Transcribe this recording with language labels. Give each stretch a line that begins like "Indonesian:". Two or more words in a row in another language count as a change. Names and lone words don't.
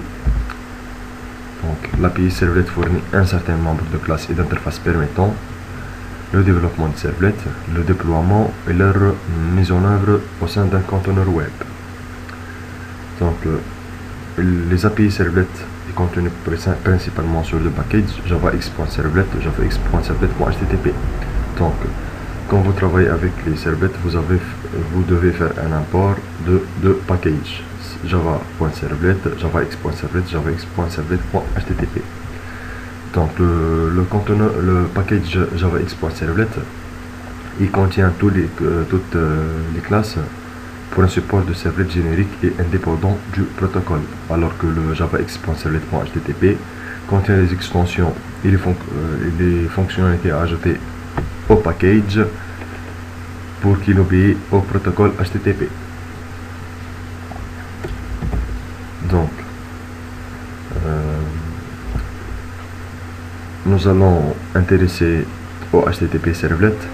French: Donc l'API servlet fournit un certain nombre de classes et d'interfaces permettant le développement de servlets, le déploiement et leur mise en œuvre au sein d'un conteneur web. Donc les API servlet est contenu principalement sur le package javax.servlet, javax.servlet.http. Donc quand vous travaillez avec les servlets, vous devez faire un import de deux packages, java.servlet, javax.servlet, javax.servlet.http. Donc le package javax.servlet, il contient toutes les classes pour un support de servlet générique et indépendant du protocole, alors que le javax.servlet.http contient les extensions et les fonctionnalités à ajouter au package pour qu'il obéisse au protocole HTTP. Donc nous allons intéresser au HTTP servlet.